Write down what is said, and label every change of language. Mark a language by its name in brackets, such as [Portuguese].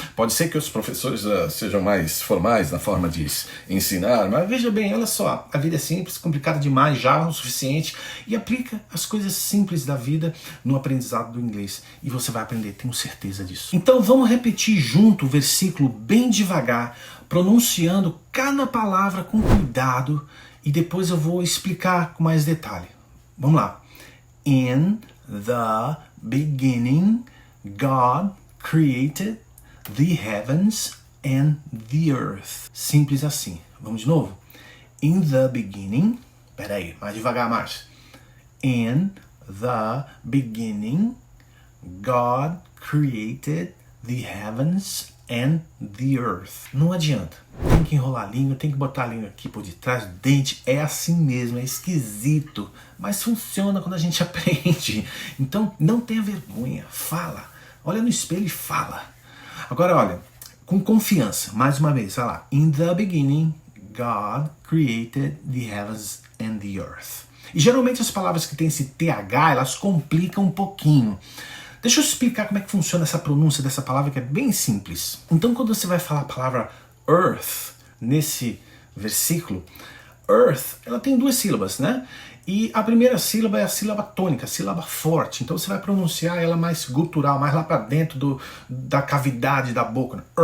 [Portuguese] Pode ser que os professores sejam mais formais na forma de ensinar, mas veja bem, olha só, a vida é simples, complicada demais, já o suficiente, e aplica as coisas simples da vida no aprendizado do inglês. E você vai aprender, tenho certeza disso. Então vamos repetir junto o versículo bem devagar, pronunciando cada palavra com cuidado, e depois eu vou explicar com mais detalhe. Vamos lá. [English] In the beginning, God created the heavens and the earth. [Portuguese] Simples assim. Vamos de novo? [English] In the beginning, [Portuguese] peraí, mais devagar, [English] Márcio. In the beginning, God created the heavens and the earth. [Portuguese] Não adianta. Tem que enrolar a língua, tem que botar a língua aqui por detrás do dente. É assim mesmo, é esquisito. Mas funciona quando a gente aprende. Então, não tenha vergonha. Fala. Olha no espelho e fala. Agora, olha, com confiança. Mais uma vez, olha lá. [English] In the beginning, God created the heavens and the earth. [Portuguese] E geralmente as palavras que têm esse TH, elas complicam um pouquinho. Deixa eu explicar como é que funciona essa pronúncia dessa palavra, que é bem simples. Então, quando você vai falar a palavra earth nesse versículo, earth, ela tem duas sílabas, né? E a primeira sílaba é a sílaba tônica, a sílaba forte. Então você vai pronunciar ela mais gutural, mais lá para dentro da cavidade da boca. Né?